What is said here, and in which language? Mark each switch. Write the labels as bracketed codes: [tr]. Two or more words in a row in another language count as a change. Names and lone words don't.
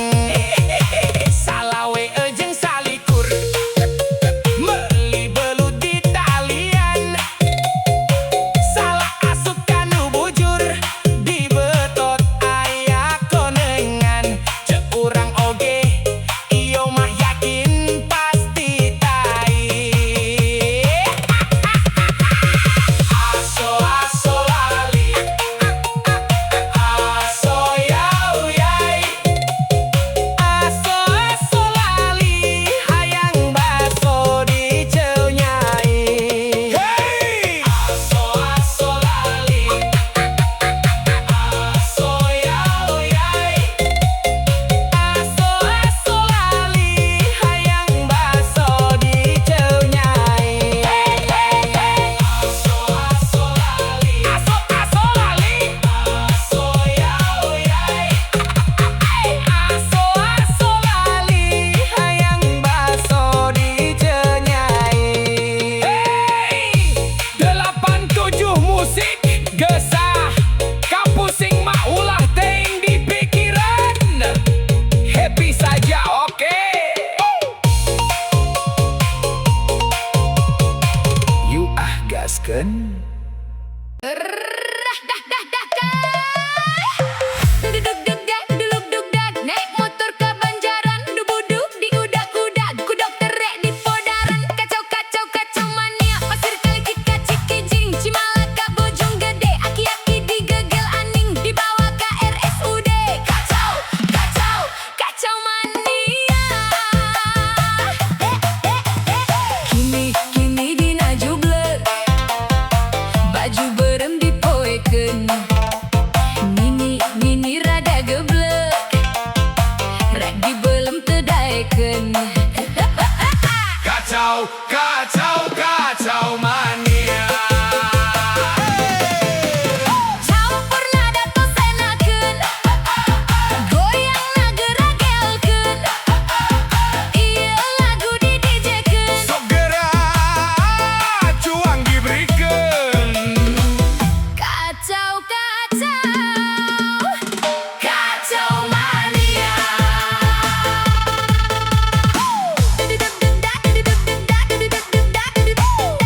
[su] Salawe ejeng salikur, meli belut di talian, salah asup kanu bujur, di betot aya konengan. Cek urang oge, iyo mah yakin pasti tai. Aso aso lali, aso yau yai, aso aso lali, hayang baso di jeu nyai. Aso aso lali, aso yau yai, aso aso lali, hayang baso di jeu nyai. Aso aso lali, aso aso lali, aso yau yai, aso aso lali, hayang baso di jeu nyai. 87 musik gesah, kapusing mah ulah ting di pikiran. [id] Happy saja oke. [su] You gaskeun. Duduk duk dak, duluk duk dak, [id] naik motor ke Banjaran, [su] dubuduk di udak-udak, ku dokter rek di Podaran, kacau kacau kacau mania, pasir kali kika Cikijing, Cimalaka Bojonggede, aki-aki digegel aning, [id] dibawa ke RSUD, [su] kacau kacau kacau mania. Kini kini dina jublek, baju berem dipoekeun, Nini rada geblek, rek dibelem teu daekeun. Kacau, kacau, kacau mania. Campurna da tosenakeun, goyangna geragelkeun, ieu lagu di DJ-keun. Sok gerak, cuang gibrikeun. Kacau kacau kacau mania. Duduk duk dak, duduk duk dak, duduk duk dak, duduk